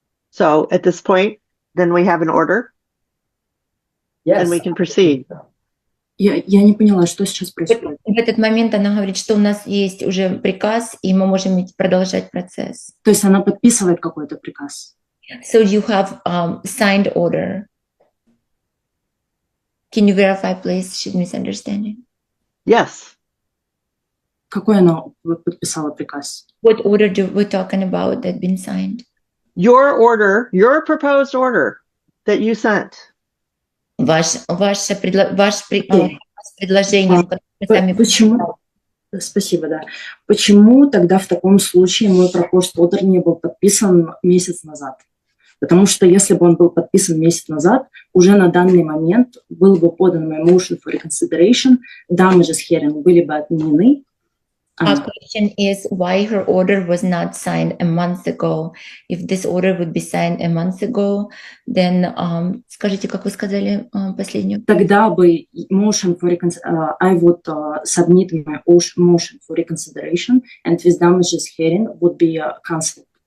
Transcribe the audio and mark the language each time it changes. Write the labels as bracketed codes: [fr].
[en] So at this point, then we have an order. Yes. And we can proceed. [ru] Я не поняла, что сейчас происходит. В этот момент она говорит, что у нас есть уже приказ, и мы можем продолжать процесс. То есть она подписывает какой-то приказ. [en] So you have signed order. Can you verify, please? She's misunderstanding. Yes. [ru] Какой она подписала приказ? [en] What order we're talking about that been signed? Your order, your proposed order that you sent. [ru] Ваше предложение, в котором вы сами Почему? Спасибо, да. Почему тогда в таком случае мой [en] proposed order [ru] не был подписан месяц назад? Потому что если бы он был подписан месяц назад, уже на данный момент был бы подан мой [en] motion for reconsideration, [ru] damages hearing были бы отменены. [en] Our question is why her order was not signed a month ago. If this order would be signed a month ago, then [ru] скажите, как вы сказали последнюю? Тогда бы [en] motion for I would submit my motion for reconsideration, and with damages hearing would be cancelled.